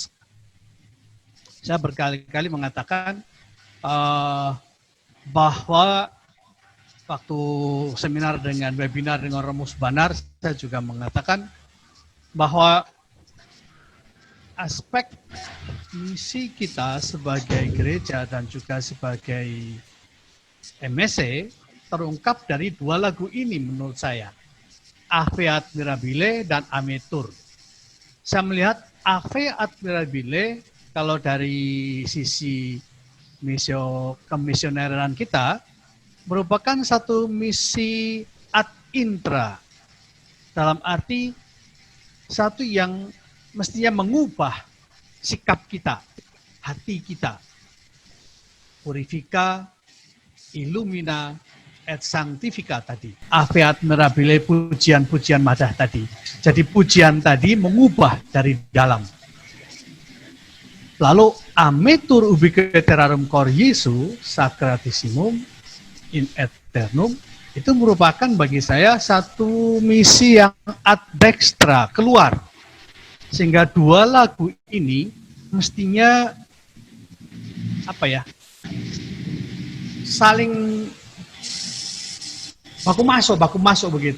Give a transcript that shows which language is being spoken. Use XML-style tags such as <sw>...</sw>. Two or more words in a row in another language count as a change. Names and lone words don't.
<id>Saya berkali-kali mengatakan bahwa waktu seminar dengan webinar dengan Romus Banar, saya juga mengatakan bahwa aspek misi kita sebagai gereja dan juga sebagai MSC terungkap dari dua lagu ini menurut saya. ave admirabile dan ametur. Saya melihat ave admirabile kalau dari sisi kemisioneran kita merupakan satu misi</id> <la>ad intra,</la> <id>dalam arti satu yang mestinya mengubah sikap kita, hati kita.</id> <la>Purifica, illumina, et sanctifica tadi.</la> <id>Ave admirabile, pujian-pujian madah tadi. Jadi pujian tadi mengubah dari dalam. Lalu</id> <la>ametur ubique terrarum cor Jesu sacratissimum in aeternum</la> <id>itu merupakan bagi saya satu misi yang</id> <la>ad dextra,</la> <id>keluar. Sehingga dua lagu ini mestinya saling baku masuk begitu.</id>